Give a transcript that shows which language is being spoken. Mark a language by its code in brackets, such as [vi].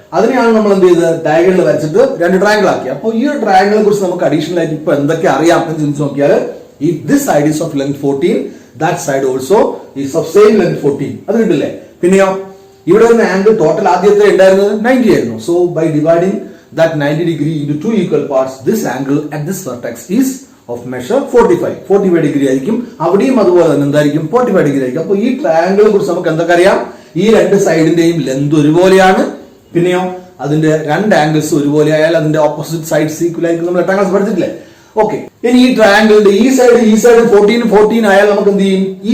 [ml] അതിനെയാണ് നമ്മൾ എന്ത് ചെയ്ത് ഡയഗണൽ വരച്ചിട്ട് രണ്ട് ട്രയാങ്കിൾ ആക്കി. അപ്പോൾ ഈ ഒരു ട്രയാങ്കിളിനെ കുറിച്ച് നമുക്ക് അഡീഷണൽ ആയിട്ട് ഇപ്പൊ എന്തൊക്കെ അറിയാം എന്ന് ചിന്തിച്ച് നോക്കിയാൽ, [en] if this side is of length 14, that side also is of same length 14. [ml] അത് കിട്ടില്ലേ? പിന്നെയോ ഇവിടെ ഒരു ആംഗിൾ ടോട്ടൽ ആദ്യത്തെ ഉണ്ടായിരുന്നത് 90 ആയിരുന്നു. [en] so by dividing that 90 degree into two equal parts, this angle at this vertex is of measure 45 degree [ml] ആയിരിക്കും. അവിടെയും അതുപോലെ തന്നെ എന്തായിരിക്കും? 45 ഡിഗ്രി ആയിരിക്കും. അപ്പോൾ ഈ ട്രയാങ്കിളിനെ കുറിച്ച് നമുക്ക് എന്തൊക്കെ അറിയാം? ഈ രണ്ട് സൈഡിന്റെയും ലെന്ത് ഒരുപോലെയാണ്. പിന്നെയോ അതിന്റെ രണ്ട് ആംഗിൾസ് ഒരുപോലെ ആയാൽ അതിന്റെ ഓപ്പോസിറ്റ് സൈഡ്സ് ഈക്വൽ ആയിരിക്കും. നമ്മൾ 8ാം ക്ലാസ് പഠിച്ചിട്ടില്ലേ? ഓക്കെ, ഇനി ഈ ട്രയാങ്കിളിന്റെ ഈ സൈഡ് 14 ആയാൽ നമുക്ക് എന്ത് ചെയ്യും?